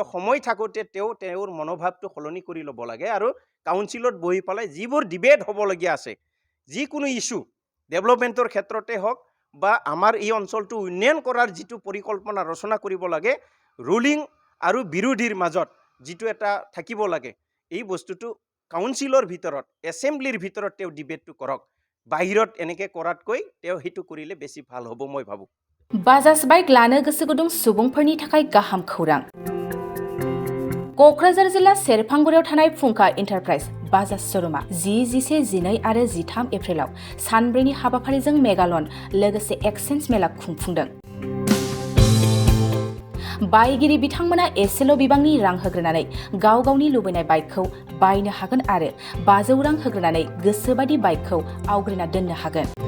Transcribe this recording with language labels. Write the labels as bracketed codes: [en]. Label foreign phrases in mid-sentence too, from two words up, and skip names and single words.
[as] সময় থাকোঁতে তেওঁৰ মনোভাৱটো সলনি কৰি ল'ব লাগে আৰু কাউন্সিলত বহি পেলাই যিবোৰ ডিবেট হ'বলগীয়া আছে যিকোনো ইস্যু ডেভেলপমেণ্টৰ ক্ষেত্ৰতে হওক বা আমাৰ এই অঞ্চলটো উন্নয়ন কৰাৰ যিটো পৰিকল্পনা ৰচনা কৰিব লাগে ৰুলিং আৰু বিৰোধীৰ মাজত যিটো এটা থাকিব লাগে এই বস্তুটো কাউন্সিলৰ ভিতৰত এসেম্বলিৰ ভিতৰত তেওঁ ডিবেটটো কৰক বাহিৰত এনেকৈ কৰাতকৈ তেওঁ সেইটো কৰিলে বেছি ভাল হ'ব মই ভাবোঁ [brx] बाजाज बाइक लानो गोसो गुदुं सुबुंफोरनि थाखाय गाहाम खौरां क'क्राझार जिल्ला सेरफांगुरियाव थानाय फुंखा एन्टारप्राइज बाजाज श'रुमा 10, 11, 12 आरो 13 एप्रिलाव सानब्रैनि हाबाफारिजों मेगालन लोगोसे एक्सचेन्ज मेला खुंफुंदों बायगिरि बिथांमोना एसेल' बिबांनि रां होग्रोनानै गाव गावनि लुबैनाय बाइकखौ बायनो हागोन आरो 500 रां होग्रोनानै गोसोबादि बाइकखौ आवग्रिना दोननो हागोन।